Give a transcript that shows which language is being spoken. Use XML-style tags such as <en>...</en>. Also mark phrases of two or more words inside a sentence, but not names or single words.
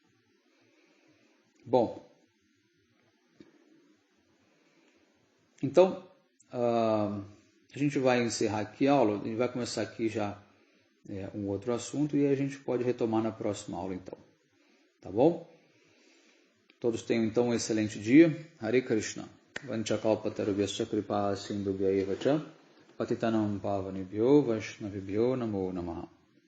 <pt>Bom, então, a gente vai encerrar aqui a aula, a gente vai começar aqui já um outro assunto e a gente pode retomar na próxima aula, então. Tá bom? Todos tenham, então, um excelente dia. Hare Krishna.</pt> <sa>वाञ्छाकल्पतरुभ्यश्च कृपा सिन्धुभ्य एव च पतितानां पावनेभ्यो वैष्णविभ्यो नमो नमः.</sa>